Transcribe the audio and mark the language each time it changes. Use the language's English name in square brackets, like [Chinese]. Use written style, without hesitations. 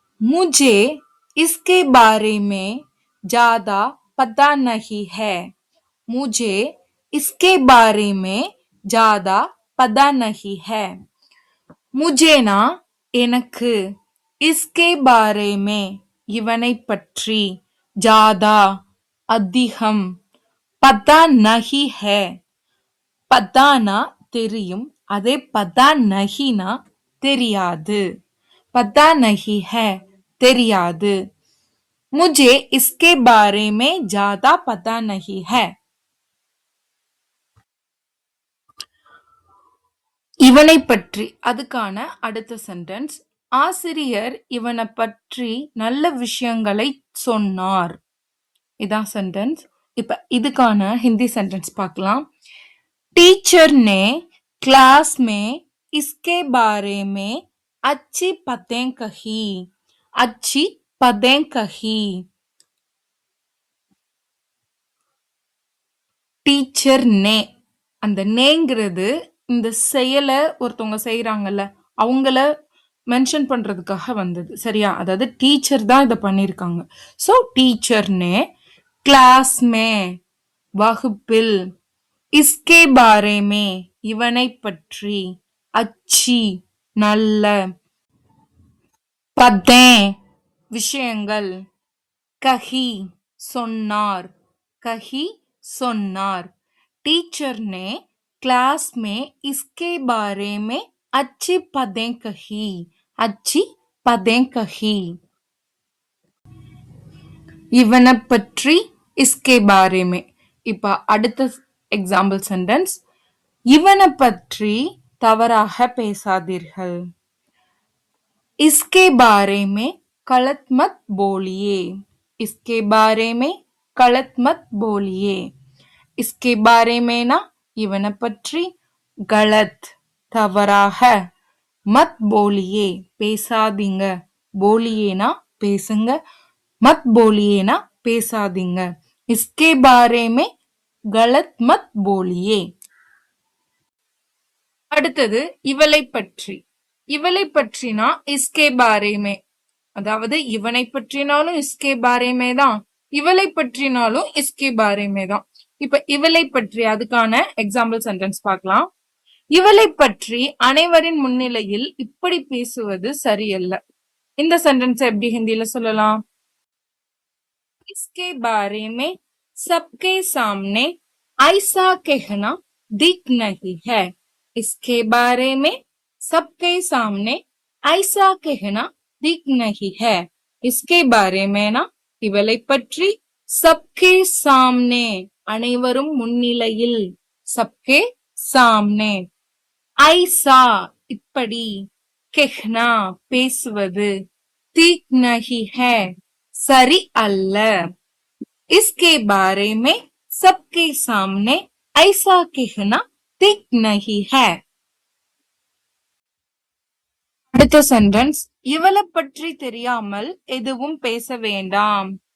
[Hindi] मुझे इसके बारे में ज्यादा पता नहीं है. मुझे इसके बारे में ज्यादा पता नहीं है. मुझे ना [Tamil] எனக்கு, [Hindi] इसके बारे में [Tamil] இவனை பற்றி, [Hindi] ज्यादा [Tamil] அதிகம், [Hindi] पता नहीं है [Tamil] பத்தானா தெரியும், அதே பதா நஹினா தெரியாது. [Hindi] பதா நஹி ஹை [Tamil] தெரியாது. [Hindi] मुझे इसके बारे में ज्यादा पता नहीं है. [Tamil] இவனை பற்றி அதுக்கான அடுத்த சென்டென்ஸ், ஆசிரியர் இவனை பற்றி நல்ல விஷயங்களை சொன்னார். இதான் சென்டென்ஸ். இப்ப இதுக்கான ஹிந்தி சென்டென்ஸ் பார்க்கலாம். [Hindi] टीचर ने क्लास में इसके बारे में अच्छी बातें कही. अच्छी बातें कही. [Tamil] டீச்சர் நே, அந்த நேங்கிறது இந்த செயலை ஒருத்தவங்க செய்யறாங்கல்ல அவங்கள மென்ஷன் பண்றதுக்காக வந்தது. சரியா? அதாவது டீச்சர் தான் இதை பண்ணிருக்காங்க. சோ டீச்சர் நே கிளாஸ் மே வகுப்பில், [Hindi] इसके बारे में [Tamil] இவனை பற்றி, [Hindi] अच्छी [Tamil] நல்ல, பதே விஷயங்கள், கஹி சொன்னார், கஹி சொன்னார். [Hindi] टीचर ने क्लास में इसके बारे में अच्छी बातें कही. अच्छी बातें कही. [Tamil] இவனை பற்றி, [Hindi] इसके बारे में. [Tamil] இப்ப அடுத்த எக்ஸாம்பிள் சென்டென்ஸ், இவனை பற்றி தவறாக பேசாதீர்கள். [Hindi] इसके बारे में गलत मत बोलिए. इसके बारे में गलत मत बोलिए. इसके बारे में ना [Tamil] இவனை பற்றி, [Hindi] गलत [Tamil] தவறாக, [Hindi] मत बोलिए [Tamil] பேசாதீங்க, [Hindi] बोलिएனா [Tamil] பேசுங்க, [Hindi] मत बोलिएனா பேசாதீங்க. इसके बारे में गलत मत बोलिए. [Tamil] அடுத்தது இவளை பற்றி. இவளை பற்றினா [Hindi] इसके बारे में, [Tamil] அதாவது இவனை பற்றினாலும் इसके बारे में தான், இவளை பற்றினாலும் इसके बारे में தான். இப்ப இவளை பற்றி அதுக்கான எக்ஸாம்பிள் சென்டென்ஸ் பார்க்கலாம். இவளை பற்றி அனைவரின் முன்னிலையில் இப்படி பேசுவது சரியல்ல. இந்த சென்டென்ஸ் எப்படி ஹிந்தியில சொல்லலாம்? [Hindi] इसके बारे में सबके सामने ऐसा कहना ठीक नहीं है. इसके बारे में सबके सामने ऐसा कहना ठीक नहीं है. इसके बारे में ना [Tamil] இவளை பற்றி, [Hindi] सबके सामने [Tamil] அனைவரும் முன்னிலையில், [Hindi] सबके सामने, ऐसा [Tamil] இப்படி, [Hindi] कहना [Tamil] பேசுவது, [Hindi] ठीक नहीं है [Tamil] சரி அல்ல. [Hindi] इसके बारे में सबके सामने ऐसा कहना ठीक नहीं है. [Tamil] அடுத்த சென்டென்ஸ், இவளை பற்றி தெரியாமல் எதுவும் பேச வேண்டாம்.